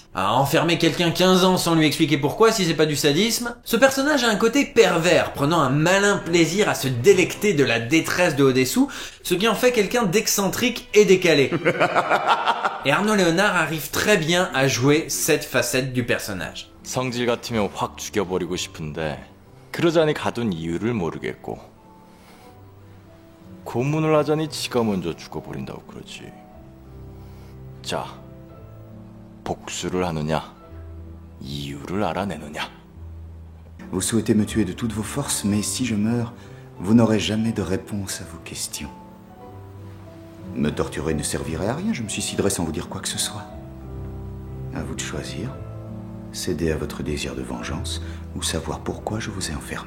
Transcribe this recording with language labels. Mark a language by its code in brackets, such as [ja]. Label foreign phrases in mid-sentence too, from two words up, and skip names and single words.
[fr] À enfermer quelqu'un 15 ans sans lui expliquer pourquoi si c'est pas du sadisme, ce personnage a un côté pervers, prenant un malin plaisir à se délecter de la détresse de Odessou, ce qui en fait quelqu'un d'excentrique et décalé. Et Arnaud Léonard arrive très bien à jouer cette facette du personnage. [ko] 성질 같으면 확 죽여버리고 싶은데 그러자니 가둔 이유를 모르겠고 고문을 하자니 지가 먼저 죽어버린다고 그러지. 자, 복수를 하느냐, 이유를 알아내느냐. [fr] Vous souhaitez me tuer de toutes vos forces, mais si je meurs, vous n'aurez jamais de réponse à vos questions. Me torturer ne servirait à rien, je me suiciderais sans vous dire quoi que ce soit. À vous de choisir, céder à votre désir de vengeance ou savoir pourquoi je vous ai enfermé.